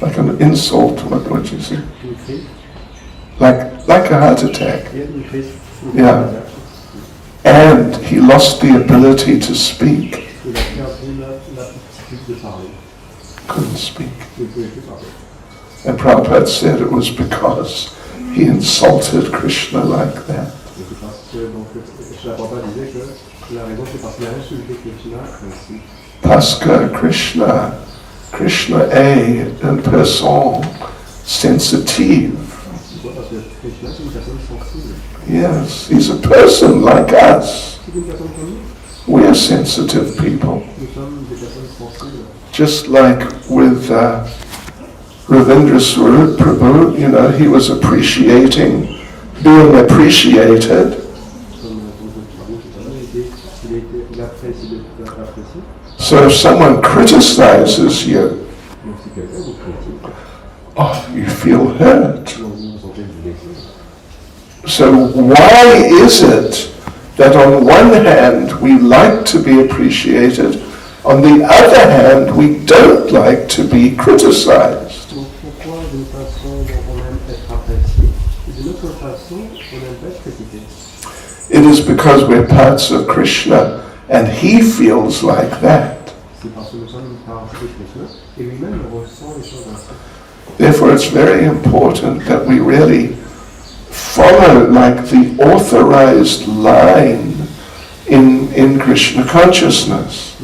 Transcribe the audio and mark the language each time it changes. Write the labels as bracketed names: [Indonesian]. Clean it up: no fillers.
[English] like an insult, what you see, [French] une crise, [English] like a heart attack. [French] et une crise. [English] Yeah. And he lost the ability to speak. [French] Il a perdu l'aptitude de parler. [English] Couldn't speak. [French] Il ne pouvait plus parler. [English] And Prabhupada said it was because he insulted Krishna like that. [French] Et c'est parce que, donc, Srimad Prabhupada disait que la raison c'est parce qu'il a insulté Krishna ainsi. Parce que Krishna est une personne sensitive. Pourquoi? Parce que Krishna c'est une personne sensible. [English] Yes, he's a person like us. [French] C'est une personne comme nous. [English] We are sensitive people. [French] Nous sommes des personnes sensibles. [English] Just like with Ravindra Swarup Prabhu, you know, he was appreciating, being appreciated. [French] Comme Prabhu tout à l'heure, il apprécie d'être apprécié. [English] So if someone criticizes you, [French] Donc si quelqu'un vous critique, [English] oh, you feel hurt. [French] donc vous vous sentez blessé. [English] So why is it that on one hand we like to be appreciated, on the other hand we don't like to be criticized? [French] Donc pourquoi d'une façon on aime être apprécié et d'une autre façon on n'aime pas être critiqué? [English] It is because we're parts of Krishna and he feels like that. [French] C'est parce que nous sommes une partie de Krishna et lui-même ressent les choses ainsi. [English] Therefore it's very important that we really follow like the authorized line in Krishna consciousness.